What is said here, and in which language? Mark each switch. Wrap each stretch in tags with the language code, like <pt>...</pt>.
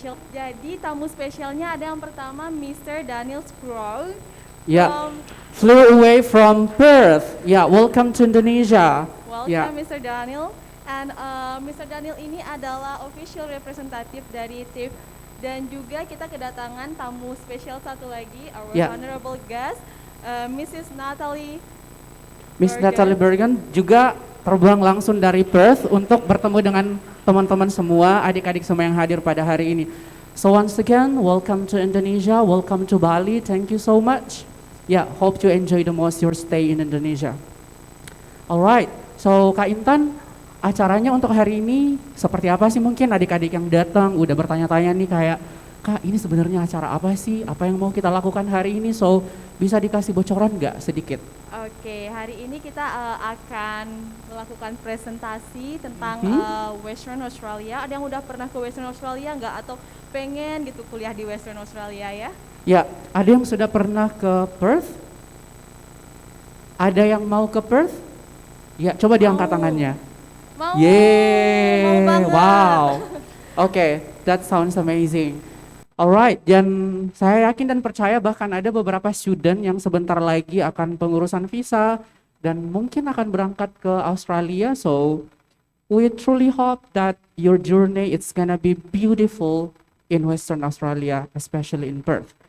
<id>Jadi tamu spesialnya ada yang pertama Mr. Daniel Sproul.</id> <en>Yeah, flew away from Perth. Yeah, welcome to Indonesia. Welcome Mr. Daniel. And Mr.</en> <id>Daniel ini adalah official representative dari TAFE. Dan juga kita kedatangan tamu spesial satu lagi,</id> <en>our honorable guest,</en> <id>Mrs. Natalie. Miss Natalie Bergen juga terbang langsung dari Perth untuk bertemu dengan teman-teman semua, adik-adik semua yang hadir pada hari ini.</id> <en>So once again, welcome to Indonesia, welcome to Bali. Thank you so much. Yeah, hope you enjoy the most your stay in Indonesia. All right.</en> <id>So Kak Intan, acaranya untuk hari ini seperti apa sih? Mungkin adik-adik yang datang udah bertanya-tanya nih kayak, Kak ini sebenarnya acara apa sih? Apa yang mau kita lakukan hari ini? So bisa dikasih bocoran nggak sedikit? Oke, hari ini kita akan melakukan presentasi tentang Western Australia. Ada yang udah pernah ke Western Australia nggak? Atau pengen gitu kuliah di Western Australia ya? Ya, ada yang sudah pernah ke Perth? Ada yang mau ke Perth? Ya, coba diangkat tangannya. Mau. Yeay, Mau banget. wow.</id> <en>Oke, that sounds amazing.</en> <id>Alright, dan saya yakin dan percaya bahkan ada beberapa student yang sebentar lagi akan pengurusan visa dan mungkin akan berangkat ke Australia.</id> <en>So, we truly hope that your journey it's gonna be beautiful in Western Australia, especially in Perth.</en>